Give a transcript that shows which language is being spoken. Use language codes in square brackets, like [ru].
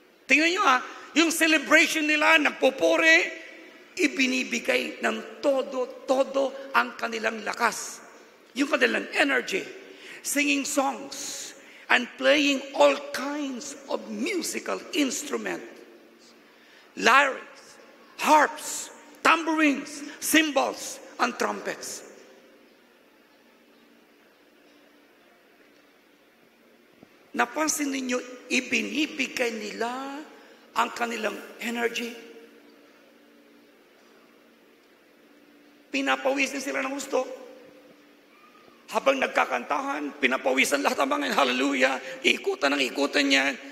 [tl] Tingnan nyo yung celebration nila, nagpupuri, ibinibigay ng todo ang kanilang lakas. Yung kanilang energy. [en] Singing songs and playing all kinds of musical instruments. Lyres, harps, tambourines, cymbals, and trumpets. [tl] Napansin ninyo, ibinibigay nila ang kanilang energy, Pinapawisin sila ng gusto. Habang nagkakantahan, pinapawisan lahat ng mga hallelujah, ikutan ng ikutan niya.